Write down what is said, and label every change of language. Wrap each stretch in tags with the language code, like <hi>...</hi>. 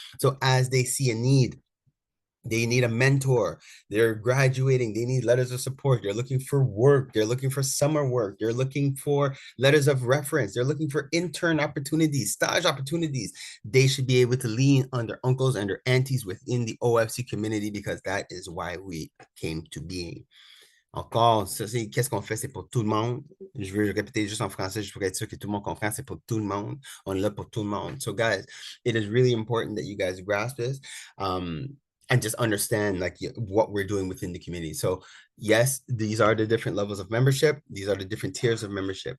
<en>So as they see a need, they need a mentor, they're graduating, they need letters of support, they're looking for work, they're looking for summer work, they're looking for letters of reference, they're looking for intern opportunities, stage opportunities, they should be able to lean on their uncles and their aunties within the OFC community, because that is why we came to being.</en> <fr>Encore, ça, c'est qu'est-ce qu'on fait, c'est pour tout le monde. Je veux répéter juste en français, juste pour être sûr que tout le monde comprend, c'est pour tout le monde. On est là pour tout le monde.</fr> <en>So guys, it is really important that you guys grasp this and just understand like what we're doing within the community. So yes, these are the different levels of membership. These are the different tiers of membership.</en>